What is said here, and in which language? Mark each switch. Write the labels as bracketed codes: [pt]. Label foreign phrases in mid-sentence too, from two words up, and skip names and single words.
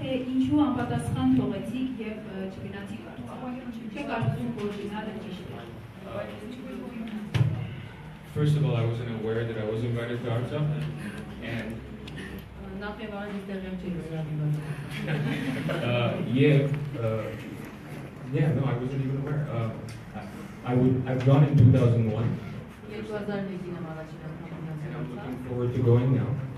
[hy] թե ինչու անպատասխան թողեցիք եւ չգնացիք Արցախ։ Չեք կարծում, որ գնալը ճիշտ է։ [en] First of all, I wasn't aware that I was invited to Artsakh, and yeah, no, I wasn't even aware. I've gone in 2001, and I'm looking forward to going now.